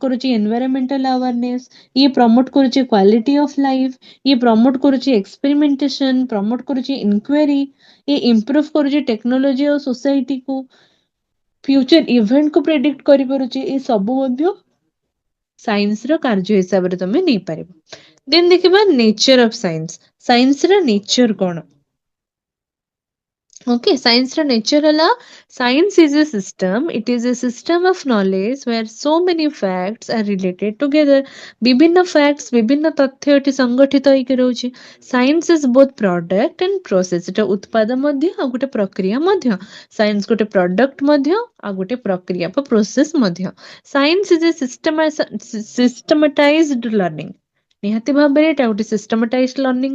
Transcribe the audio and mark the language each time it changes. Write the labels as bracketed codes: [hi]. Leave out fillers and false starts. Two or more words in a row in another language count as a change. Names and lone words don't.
[or] କରୁଛି [en] environmental awareness [or] ଇଏ ପ୍ରମୋଟ କରୁଛି [en] quality of life [or] ଇଏ ପ୍ରମୋଟ କରୁଛି ଏକ୍ସପେରିମେଣ୍ଟେସନ ପ୍ରମୋଟ କରୁଛି ଇନକ୍ୱାରି ଇଏ ଇମ୍ପ୍ରୁଭ କରୁଛି ଟେକ୍ନୋଲୋଜି ଆଉ ସୋସାଇଟି କୁ [en] future event [or] କୁ ପ୍ରେଡିକ୍ଟ କରିପାରୁଛି ଏ ସବୁ ମଧ୍ୟ ସାଇନ୍ସ ର କାର୍ଯ୍ୟ ହିସାବରେ ତମେ ନେଇପାରିବ ଦେନ୍ ଦେଖିବା [en] nature of science [or] ର ନେଚର କଣ [en] Okay, science [or] ର nature ହେଲା [en] science is a system. It is a system of knowledge where so many facts are related together. [or] ବିଭିନ୍ନ facts ବିଭିନ୍ନ ତଥ୍ୟ ଏଠି ସଂଗଠିତ ହେଇକି ରହୁଛି [en] science is both product and process [or] ଏଟା ଉତ୍ପାଦ ମଧ୍ୟ ଆଉ ଗୋଟେ ପ୍ରକ୍ରିୟା ମଧ୍ୟ ସାଇନ୍ସ ଗୋଟେ ପ୍ରଡକ୍ଟ ମଧ୍ୟ ଆଉ ଗୋଟେ ପ୍ରକ୍ରିୟା ବା ପ୍ରୋସେସ ମଧ୍ୟ [en] science is a systematized learning [or] ନିହାତି ଭାବରେ ଏଟା ଗୋଟେ [en] systematized learning.